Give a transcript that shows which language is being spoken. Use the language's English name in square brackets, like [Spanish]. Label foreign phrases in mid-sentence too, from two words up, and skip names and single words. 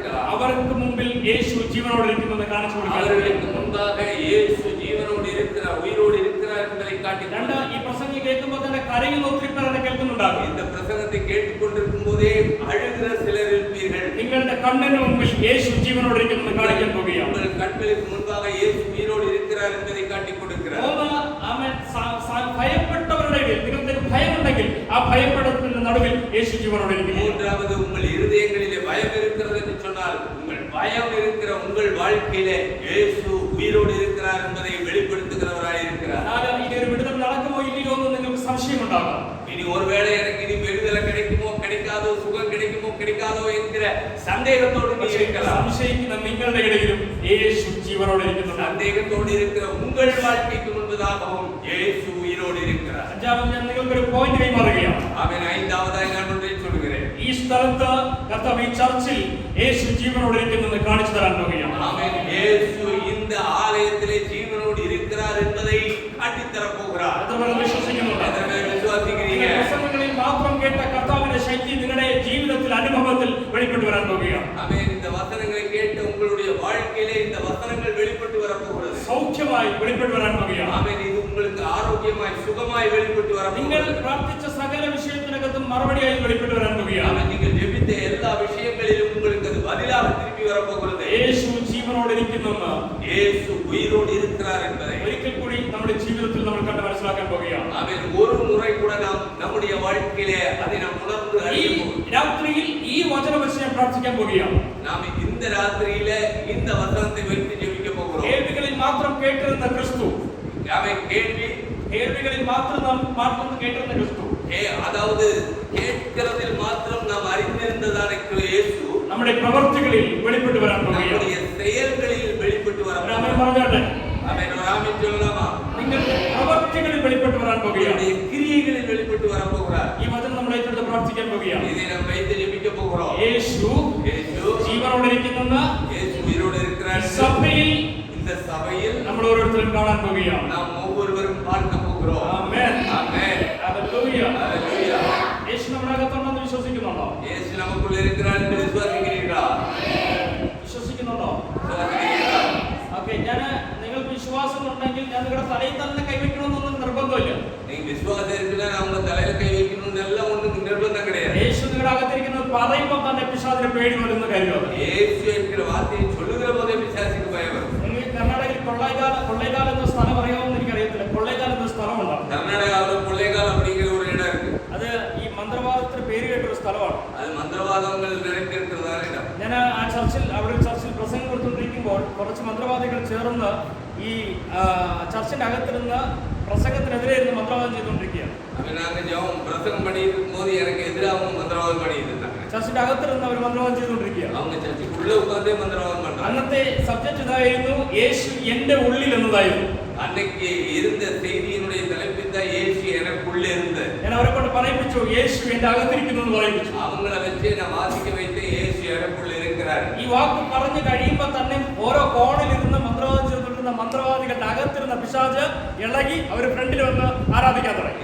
[Malayalam] അവർക്ക് മുമ്പിൽ യേശു ജീവനോടെ ഇരിക്കുന്നത് കാണിച്ചു കൊടുക്കാൻ. [Tamil] அவர்களுக்கு முன்பாக இயேசு ஜீவனோடு இருக்கிறார், உயிரோடு இருக்கிறார் என்பதை காட்டி. [Malayalam] രണ്ട്, ഈ പ്രസംഗം കേൾക്കുമ്പോൾ തന്നെ കരയുന്ന ഒത്തിരി പേർ എന്നെ കേൾക്കുന്നുണ്ടാകും. [Tamil] இந்த பிரசங்கத்தை கேட்டுக்கொண்டிருக்கும் போதே அழுகிற சிலர் இருப்பீர்கள். [Malayalam] നിങ്ങളുടെ കണ്ണിന് മുമ്പിൽ യേശു ജീവനോടെ ഇരിക്കുന്നത് കാണിക്കാൻ പോകുകയാണ്. [Tamil] உங்கள் கண்களுக்கு முன்பாக இயேசு உயிரோடு இருக்கிறார் என்பதை காட்டிக் கொடுக்கிறார். [Malayalam] ഭയപ്പെട്ടവരുടെ ഇടയിൽ നിങ്ങൾക്ക് ഭയമുണ്ടെങ്കിൽ ആ ഭയപ്പെടുന്നതിന്റെ നടുവിൽ യേശു ജീവനോടെ ഇരിക്കുന്നു. [Tamil] மூன்றாவது, உங்கள் இருதயங்களிலே பயம் இருக்கிறது என்று சொன்னால் உங்கள் பயம் இருக்கிற உங்கள் வாழ்க்கையிலே இயேசு உயிரோடு இருக்கிறார் என்பதை வெளிப்படுத்துகிறவராய் இருக்கிறார். [Malayalam] ഇനി ഒരു വിടുതൽ നടക്കുമോ ഇല്ലയോ എന്ന് നിങ്ങൾക്ക് സംശയമുണ്ടാകാം. [Tamil] இனி ஒருவேளை எனக்கு இனி விடுதலை கிடைக்குமோ கிடைக்காதோ, சுகம் கிடைக்குமோ கிடைக்காதோ என்கிற சந்தேகத்தோடு நீ இருக்கலாம். [Malayalam] സംശയിക്കുന്ന നിങ്ങളുടെ ഇടയിലും യേശു ജീവനോടെ ഇരിക്കുന്നു. [Tamil] சந்தேகத்தோடு இருக்கிற உங்கள் வாழ்க்கைக்கு முன்பதாகவும் இயேசு உயிரோடு இருக்கிறார். [Malayalam] അഞ്ചാമത് ഞാൻ നിങ്ങൾക്കൊരു പോയിന്റ് കൈമാറുകയാണ്. ആമേൻ. [Tamil] ஐந்தாவதாய் நான் ஒன்றை சொல்கிறேன். [Malayalam] ഈ സ്ഥലത്ത് കർത്താവ് ഈ ചർച്ചിൽ യേശു ജീവനോടെ ഇരിക്കുന്നത് കാണിച്ചു തരാൻ പോകുകയാണ്. [Tamil] ஆமென். இயேசு இந்த ஆலயத்திலே ஜீவனோடு இருக்கிறார் என்பதை காட்டித் தரப் போகிறார். [Malayalam] എത്രപേർ വിശ്വസിക്കുന്നുണ്ട്? [Tamil] எத்தனை பேர் விசுவாசிக்கிறீங்க? [Malayalam] പ്രസംഗങ്ങളിൽ മാത്രം കേട്ട കർത്താവിന്റെ ശക്തി നിങ്ങളുടെ ജീവിതത്തിൽ അനുഭവത്തിൽ വെളിപ്പെട്ടു വരാൻ പോകുകയാണ്. [Tamil] ஆமென். இந்த வசனங்களை கேட்டு உங்களுடைய வாழ்க்கையிலே இந்த வசனங்கள் வெளிப்பட்டு வரப் போகிறது. [Malayalam] സൗഖ്യമായി വെളിപ്പെട്ടു വരാൻ പോകുകയാണ്. [Tamil] ஆமென். இது உங்களுக்கு ஆரோக்கியமாய் சுகமாய் வெளிப்பட்டு வரப் [Malayalam] നിങ്ങൾ [Tamil] போகிறது. [Malayalam] പ്രാർത്ഥിച്ച സകല വിഷയത്തിനകത്തും മറുപടിയായി വെളിപ്പെട്ടു വരാൻ പോകുകയാണ്. [Tamil] ஆமென். நீங்கள் ஜெபித்த எல்லா விஷயங்களிலும் உங்களுக்கு அது பதிலாக திருப்பி வரப் போகிறது. [Malayalam] യേശു ജീവനോടെ ഇരിക്കുന്നെന്ന് [Tamil] இயேசு உயிரோடு இருக்கிறார் என்பதை [Malayalam] ഒരിക്കൽ കൂടി നമ്മുടെ ജീവിതത്തിൽ നമ്മൾ കണ്ട് മനസ്സിലാക്കാൻ പോകുകയാണ്. [Tamil] ஆமென். ஒரு முறை கூட நாம் நம்முடைய வாழ்க்கையிலே அதை நாம் உணர்ந்து [Malayalam] ഈ [Tamil] அறிய போகிறோம். [Malayalam] രാത്രിയിൽ ഈ വചനം വെച്ച് ഞാൻ പ്രാർത്ഥിക്കാൻ പോകുകയാണ്. [Tamil] நாம் இந்த ராத்திரியிலே இந்த வசனத்தை வைத்து ஜெபிக்க போகிறோம். [Malayalam] കേൾവികളിൽ മാത്രം കേട്ടിരുന്ന ക്രിസ്തു, [Tamil] ஆமென். [Malayalam] കേൾവികളിൽ മാത്രം കേട്ടിരുന്ന ക്രിസ്തു, [Tamil] அதாவது கேட்கிறதில் மாத்திரம் நாம் அறிந்திருந்ததான இயேசு [Malayalam] നമ്മുടെ പ്രവർത്തികളിൽ വെളിപ്പെട്ടു വരാൻ പോകുകയാണ്. [Tamil] நம்முடைய செயல்களில் வெளிப்பட்டு வர [Malayalam] ഒരു ആമേൻ പറഞ്ഞാട്ടെ. [Tamil] ஆமென். ஒரு ஆமென் சொல்லலாமா? [Malayalam] നിങ്ങളുടെ പ്രവർത്തികളിൽ വെളിപ്പെട്ടു വരാൻ പോകുകയാണ്. [Tamil] நம்முடைய கிரியைகளில் வெளிப்பட்டு வர போகிறார். [Malayalam] ഈ വചനം നമ്മൾ ഏറ്റെടുത്ത് പ്രാർത്ഥിക്കാൻ പോകുകയാണ്. [Tamil] இதை நாம் வைத்து ஜெபிக்க போகிறோம். [Malayalam] യേശു [Tamil] இயேசு [Malayalam] ജീവനോടെ ഇരിക്കുന്ന [Tamil] இயேசு உயிரோடு இருக்கிறார். [Malayalam] സഭയിൽ [Tamil] இந்த சபையில் [Malayalam] നമ്മൾ ഓരോരുത്തരും കാണാൻ പോകുകയാണ്. [Tamil] நாம் ஒவ்வொருவரும் பார்க்க போகிறோம். [Malayalam] ആമേൻ. [Tamil] ஆமென். [Malayalam] ഹല്ലേലൂയ. [Tamil] ஹல்லேலூயா. [Malayalam] യേശു നമ്മുടെ അകത്തുണ്ടെന്ന് വിശ്വസിക്കുന്നുണ്ടോ? [Tamil] இயேசு நமக்குள்ள இருக்கிறார் என்று விசுவாசிக்கிறீர்களா? [Malayalam] വിശ്വസിക്കുന്നുണ്ടോ? [Tamil] விசுவாசிக்கிறீர்களா? [Malayalam] ഓക്കേ, നിങ്ങൾക്ക് വിശ്വാസം ഉണ്ടെങ്കിൽ ഞാൻ നിങ്ങളുടെ തലയിൽ തന്നെ കൈവയ്ക്കണമെന്നൊന്നും നിർബന്ധമില്ല. [Tamil] நீங்க விசுவாசம் இருக்குன்னா அவங்க தலையில கை வைக்கணும்னு எல்லாம் ஒண்ணுக்கு நிர்பந்தம் கிடையாது. [Malayalam] യേശു നിങ്ങളുടെ അകത്തിരിക്കുന്നത് പറയുമ്പോൾ തന്നെ പിശാചിന് പേടി വരുന്ന കാര്യമാണ്. [Tamil] இயேசு என்கிற வார்த்தையை சொல்லுகிற போதே பிசாசுக்கு பயம் வரும். [Malayalam] നിങ്ങൾ കർണാടകയിൽ കൊള്ളൈകാൽ എന്ന സ്ഥലം അറിയാമെന്ന് എനിക്കറിയത്തില്ല. കൊള്ളൈകാൽ എന്ന സ്ഥലമുണ്ട്. [Tamil] கர்நாடகாவில் கொள்ளைகால் அப்படிங்கிற ஒரு இடம் இருக்கு. [Malayalam] അത് ഈ മന്ത്രവാദത്തിന് പേര് കേട്ടൊരു സ്ഥലമാണ്. [Tamil] அது மந்திரவாதங்கள் நிறைந்திருக்கிறதான இடம். [Malayalam] ഞാൻ ആ ചർച്ചിൽ പ്രസംഗം കൊടുത്തുകൊണ്ടിരിക്കുമ്പോൾ കുറച്ച് മന്ത്രവാദികൾ ചേർന്ന് ഈ ചർച്ചിന്റെ അകത്തിരുന്ന് പ്രസംഗത്തിനെതിരെ ഇരുന്ന് മന്ത്രവാദം ചെയ്തുകൊണ്ടിരിക്കുകയാണ്. [Tamil] அப்ப நாங்க ஜெபம் பிரசங்கம் பண்ணிட்டு இருக்கும்போது எனக்கு எதிராகவும் மந்திரவாதம் பண்ணிட்டு இருந்தாங்க. [Malayalam] ചർച്ചിന്റെ അകത്തിരുന്ന് അവർ മന്ത്രവാദം ചെയ്തുകൊണ്ടിരിക്കുകയാണ്. [Tamil] அவங்க சர்ச்சுக்குள்ள உட்கார்ந்தே மந்திரவாதம் பண்றாங்க. [Malayalam] അന്നത്തെ സബ്ജക്ട് ഇതായിരുന്നു, യേശു എന്റെ ഉള്ളിൽ എന്നതായിരുന്നു. [Tamil] அன்னைக்கு இருந்த செய்தியினுடைய தலைப்பில் தான் இயேசு எனக்குள்ள இருந்த. [Malayalam] ഞാൻ അവരെ കൊണ്ട് പറയിപ്പിച്ചു, യേശു എന്റെ അകത്തിരിക്കുന്നു എന്ന് പറയിപ്പിച്ചു. [Tamil] அவங்கள வச்சு நான் வாசிக்க வைத்து இயேசு எனக்குள்ள இருக்கிறார். [Malayalam] ഈ വാക്ക് പറഞ്ഞു കഴിയുമ്പോൾ തന്നെ ഓരോ കോണിൽ ഇരുന്ന് മന്ത്രവാദം ചെയ്തുകൊണ്ടിരുന്ന മന്ത്രവാദികളുടെ അകത്തിരുന്ന പിശാച് ഇളകി അവർ ഫ്രണ്ടിൽ വന്ന് ആരാധിക്കാൻ തുടങ്ങി.